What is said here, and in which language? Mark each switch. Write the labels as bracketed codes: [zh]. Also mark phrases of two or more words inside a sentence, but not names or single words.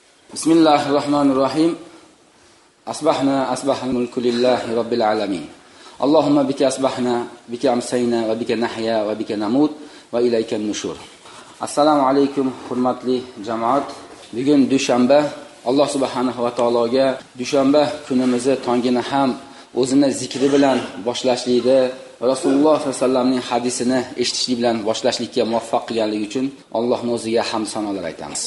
[ar] بسم الله الرحمن الرحيم. أصبحنا الملك لله رب العالمين. اللهم بك أصبحنا، وبك أمسينا، وبك نحيا، وبك نموت، وإليك النشور. [uz] Assalomu alaykum hurmatli jamoat. Bugun dushanba. Alloh [ar] سبحانه وتعالى [uz] dushanba kunimizni tongini ham o'zini zikri bilan boshlashlikda, Rasululloh [ar] صلى الله عليه وسلم [uz] hadisini eshitishlik bilan boshlashlikka muvaffaq qilganligi uchun Allohning o'ziga hamd sanolar aytamiz.